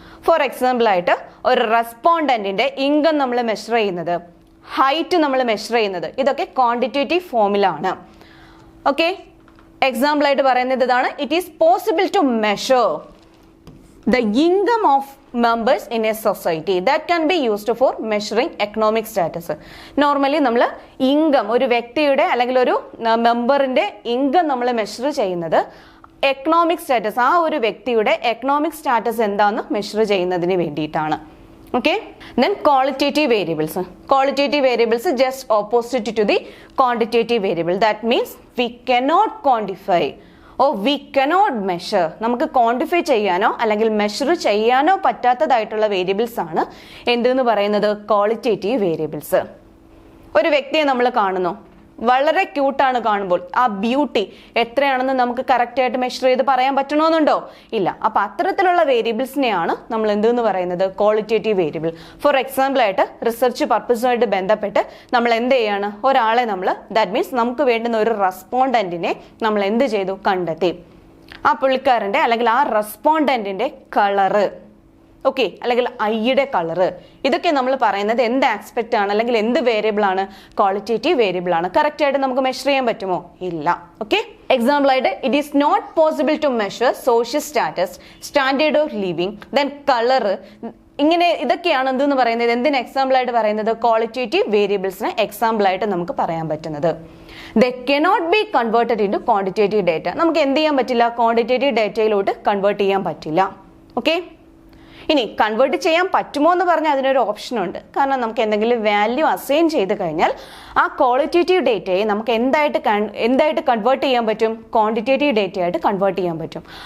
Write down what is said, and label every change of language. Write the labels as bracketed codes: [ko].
[ml] For example ആയിട്ട് ഒരു റെസ്പോണ്ടന്റിന്റെ income നമ്മൾ മെഷർ ചെയ്യുന്നത്, ഹൈറ്റ് നമ്മൾ മെഷർ ചെയ്യുന്നത്, ഇതൊക്കെ ക്വാണ്ടിറ്റേറ്റീവ് ഫോമിലാണ്. [en] okay, [ml] എക്സാമ്പിൾ ആയിട്ട് പറയുന്നത് ഇതാണ്, [en] It is possible to measure the income of members in a society. That can be used for measuring economic status. [ml] Normally നമ്മൾ ഇൻകം, ഒരു വ്യക്തിയുടെ അല്ലെങ്കിൽ ഒരു മെമ്പറിന്റെ ഇൻകം നമ്മൾ മെഷർ ചെയ്യുന്നത് എക്കണോമിക് സ്റ്റാറ്റസ്, ആ ഒരു വ്യക്തിയുടെ എക്കണോമിക് സ്റ്റാറ്റസ് എന്താണെന്ന് മെഷർ ചെയ്യുന്നതിന് വേണ്ടിയിട്ടാണ്. [en] Okay, then qualitative variables. Qualitative variables is just opposite to the quantitative variable. That means we cannot quantify or we cannot measure. [ml] നമുക്ക് ക്വാണ്ടിഫൈ ചെയ്യാനോ അല്ലെങ്കിൽ മെഷർ ചെയ്യാനോ പറ്റാത്തതായിട്ടുള്ള വേരിയബിൾസ് ആണ് എന്തെന്ന് പറയുന്നത്, ക്വാളിറ്റേറ്റീവ് വേരിയബിൾസ്. ഒരു വ്യക്തിയെ നമ്മൾ കാണുന്നു, വളരെ ക്യൂട്ടാണ് കാണുമ്പോൾ, ആ ബ്യൂട്ടി എത്രയാണെന്ന് നമുക്ക് കറക്റ്റ് ആയിട്ട് മെഷർ ചെയ്ത് പറയാൻ പറ്റണമെന്നുണ്ടോ, ഇല്ല. അപ്പൊ അത്തരത്തിലുള്ള വേരിയബിൾസിനെയാണ് നമ്മൾ എന്തെന്ന് പറയുന്നത്, ക്വാളിറ്റേറ്റീവ് വേരിയബിൾ. ഫോർ എക്സാമ്പിൾ ആയിട്ട് റിസർച്ച് പർപ്പസുമായിട്ട് ബന്ധപ്പെട്ട് നമ്മൾ എന്ത് ചെയ്യാണ്, ഒരാളെ നമ്മൾ, ദാറ്റ് മീൻസ് നമുക്ക് വേണ്ടുന്ന ഒരു റെസ്പോണ്ടന്റിനെ നമ്മൾ എന്ത് ചെയ്തു, കണ്ടെത്തി. ആ പുള്ളിക്കാരന്റെ അല്ലെങ്കിൽ ആ റെസ്പോണ്ടന്റിന്റെ കളറ്, ഓക്കെ, അല്ലെങ്കിൽ ഐയുടെ കളറ്, ഇതൊക്കെ നമ്മൾ പറയുന്നത് എന്ത് ആസ്പെക്ട് ആണ് അല്ലെങ്കിൽ എന്ത് വേരിയബിൾ ആണ്, ക്വാളിറ്റേറ്റീവ് വേരിയബിൾ ആണ്. കറക്റ്റ് ആയിട്ട് നമുക്ക് മെഷർ ചെയ്യാൻ പറ്റുമോ, ഇല്ല. ഓക്കെ, എക്സാമ്പിൾ ആയിട്ട് [en] it is not possible to measure social status, standard of living, [ml] then colour, ഇങ്ങനെ ഇതൊക്കെയാണ് എന്തെന്ന് പറയുന്നത്, എന്തിന് എക്സാമ്പിൾ ആയിട്ട് പറയുന്നത്, ക്വാളിറ്റേറ്റീവ് വേരിയബിൾസിന് എക്സാമ്പിൾ ആയിട്ട് നമുക്ക് പറയാൻ പറ്റുന്നത്. [en] They cannot be converted into quantitative data. [ml] നമുക്ക് എന്ത് ചെയ്യാൻ പറ്റില്ല, ക്വാണ്ടിറ്റേറ്റീവ് ഡേറ്റയിലോട്ട് കൺവേർട്ട് ചെയ്യാൻ പറ്റില്ല. ഓക്കെ, ഇനി കൺവേർട്ട് ചെയ്യാൻ പറ്റുമോ എന്ന് പറഞ്ഞാൽ അതിനൊരു ഓപ്ഷൻ ഉണ്ട്. കാരണം നമുക്ക് എന്തെങ്കിലും വാല്യൂ അസൈൻ ചെയ്ത് കഴിഞ്ഞാൽ ആ ക്വാളിറ്റേറ്റീവ് ഡേറ്റയെ നമുക്ക് എന്തായിട്ട് കൺവേർട്ട് ചെയ്യാൻ പറ്റും, ക്വാണ്ടിറ്റേറ്റീവ് ഡേറ്റയായിട്ട് കൺവേർട്ട് ചെയ്യാൻ പറ്റും.